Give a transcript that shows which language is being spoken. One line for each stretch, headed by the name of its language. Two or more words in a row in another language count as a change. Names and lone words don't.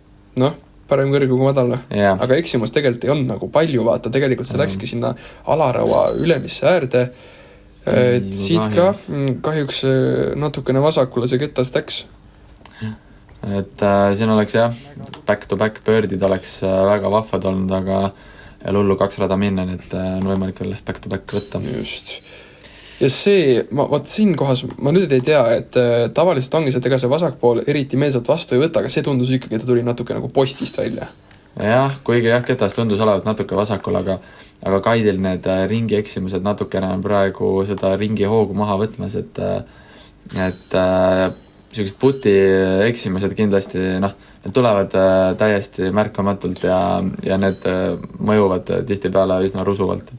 Estonian: noh, parem kõrge kui madal. Jaa. Aga eksimus tegelikult ei olnud nagu palju, vaata, tegelikult see läkski sinna alarõua ülemisse äärde. Siit ka kahjuks natukene vasakule see ketas läks. Et siin oleks jah,
English: back-to-back
Estonian: birdid oleks väga vahvad olnud, aga lullu 2 rada minna, nii et on võimalik veel
English: back-to-back
Estonian: võtta. Just. Ja see, vaat siin kohas, ma nüüd ei tea, et tavaliselt ongi see, et ega see vasakpool eriti meelsalt vastu ei võta, aga see tundus ikkagi, et ta tuli natuke nagu postist välja. Jah, kuigi jah, ketas tundus olevat natuke vasakul, aga Kaidil need ringi eksimused natukene on praegu seda ringi hoogu maha võtmas, et sellised puti eksimused kindlasti, noh, need tulevad täiesti märkamatult ja need mõjuvad tihtipeale üsna rusuvalt.